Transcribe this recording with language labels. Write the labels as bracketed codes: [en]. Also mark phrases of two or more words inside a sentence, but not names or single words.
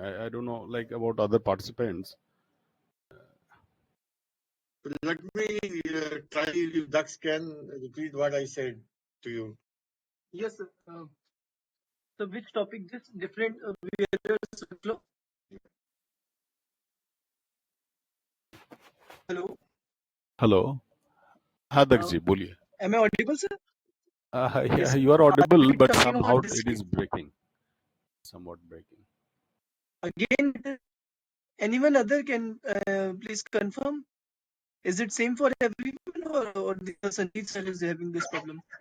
[en] I don't know, like about other participants. Let me try if Dax can repeat what I said to you. Yes, sir. So which topic? This different bearers workflow? हेलो [hi] हेलो। हाँ दक्ष जी बोलिए। [en] am I audible, sir? Yes, Yeah, sir. you are I audible, will be but talking somehow about this it is case. breaking. Somewhat breaking. Again, anyone other can please confirm? Is it same for everyone, or the Sanjeev sir is having this problem?